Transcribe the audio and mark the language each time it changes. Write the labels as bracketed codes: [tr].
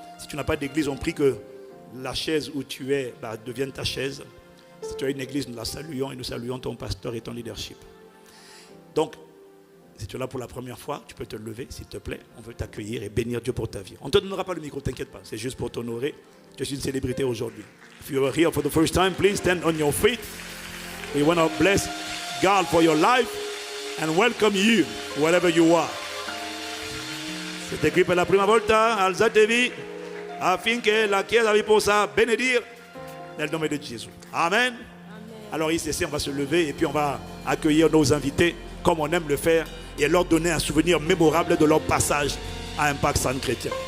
[fr] Si tu n'as pas d'église, on prie que la chaise où tu es devienne ta chaise. Si tu as une église, nous la saluons et nous saluons ton pasteur et ton leadership. Donc, si tu es là pour la première fois, tu peux te lever, s'il te plaît. On veut t'accueillir et bénir Dieu pour ta vie. On ne te donnera pas le micro, t'inquiète pas. C'est juste pour t'honorer. Tu es une célébrité aujourd'hui. [en] If you are here for the first time, please stand on your feet. We want to bless God for your life and welcome you wherever you are. [fr] C'est écrit [it] per la prima volta, alzatevi affinché la Chiesa vi possa benedire nel nome di Gesù. Amen. [fr] Alors ici, on va se lever et puis on va accueillir nos invités comme on aime le faire et leur donner un souvenir mémorable de leur passage à Impact Centre Chrétien.